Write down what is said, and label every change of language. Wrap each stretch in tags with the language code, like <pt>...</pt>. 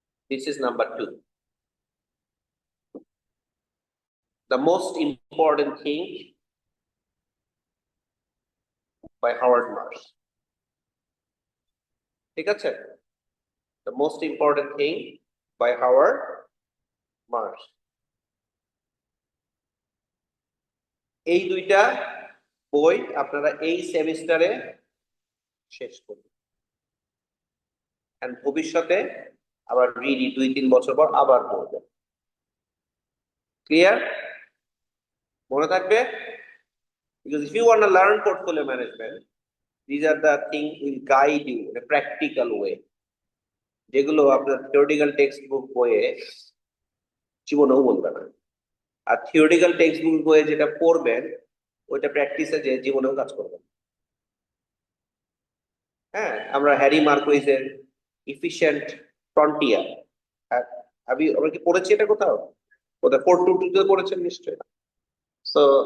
<en>this is number 2, the most important thing by Howard Marks,</en> <bn>ঠিক আছে,</bn> <en>the most important thing by Howard Marks।</en> <bn>এই দুইটা বই আপনারা এই সেমিস্টারে শেষ করবেন, এন্ড ভবিষ্যতে আবার রিডি 2-3 বছর পর আবার পড়বেন। ক্লিয়ার, মনে থাকবে,</bn> <en>because if you want to learn portfolio management, these are the things will guide you in a practical way,</en> <bn>যেগুলো আপনার থিওরিটিক্যাল টেক্সট বুক বইয়ে জীবনেও বলবে না। আর থিওরিটিক্যাল টেক্সট বুক বইয়ে যেটা পড়বেন, ওইটা প্র্যাকটিসে যে জীবনেও কাজ করবেন। হ্যাঁ, আমরা হ্যারি মার্কুইজের ইফিশিয়েন্ট ফ্রন্টিয়ার, আমরা কি পড়েছি এটা কোথাও? কোথাও 422 পড়েছেন নিশ্চয়ই। সো</bn>